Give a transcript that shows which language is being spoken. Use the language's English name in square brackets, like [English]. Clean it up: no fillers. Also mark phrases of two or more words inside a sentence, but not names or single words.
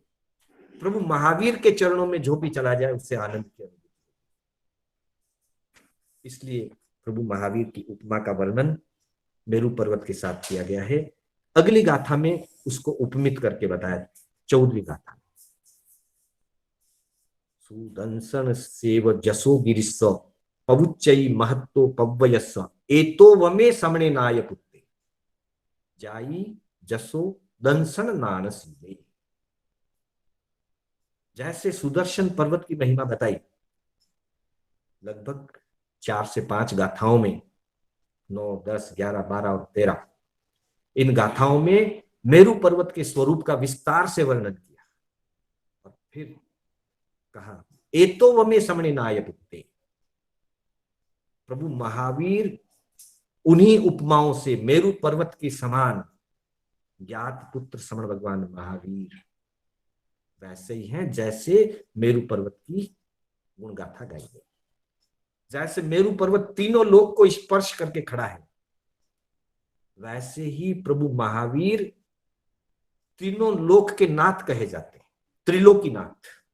[Hindi] प्रभु महावीर के चरणों में जो भी चला जाए उससे आनंद की अनुभूति। इसलिए प्रभु महावीर की उपमा का वर्णन मेरु पर्वत के साथ किया गया है। अगली गाथा में उसको उपमित करके बताया, 14वीं गाथा। [Prakrit languages] सुदंसन सेव जसो गिरिस्स पवुच्चई महत्तो पव्वयस्स एतो वमे समणे नाय पुत्ते जाई जसो दंसन नानसीले। [Hindi] जैसे सुदर्शन पर्वत की महिमा बताई, लगभग 4 से 5 गाथाओं में, 9, 10, 11, 12 और 13, इन गाथाओं में मेरु पर्वत के स्वरूप का विस्तार से वर्णन किया और फिर कहा [Prakrit languages] एतो वमे समणे नाय पुत्ते। [Hindi] प्रभु महावीर उन्हीं उपमाओं से मेरु पर्वत के समान ज्ञात पुत्र समण भगवान महावीर वैसे ही हैं जैसे मेरु पर्वत की गुण गाथा गाई गई। जैसे मेरु पर्वत तीनों लोक को स्पर्श करके खड़ा है, वैसे ही प्रभु महावीर तीनों लोक के नाथ कहे जाते हैं, त्रिलोकीनाथ।